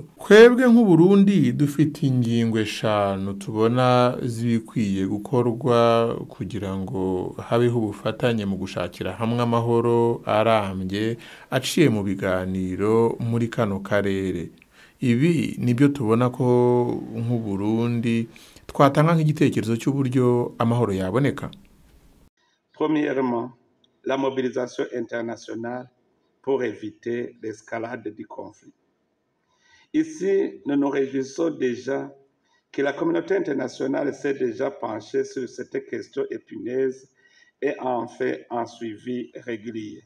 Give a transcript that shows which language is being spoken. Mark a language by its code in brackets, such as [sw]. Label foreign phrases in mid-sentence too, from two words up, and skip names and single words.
[rn] Twebwe nk'Uburundi dufite ingingo 5 tubona zibikwiye gukorwa kugira ngo habeho ubufatanye mu gushakira hamwe amahoro arambye aciye mu biganiro muri kano karere. Ibi nibyo tubona ko nk'Uburundi twatanga nk'igitekerezo cy'uburyo amahoro yaboneka. [fr] Premièrement, la mobilisation internationale pour éviter l'escalade du conflit. Ici, nous nous réjouissons déjà que la communauté internationale s'est déjà penchée sur cette question épineuse et en fait un suivi régulier.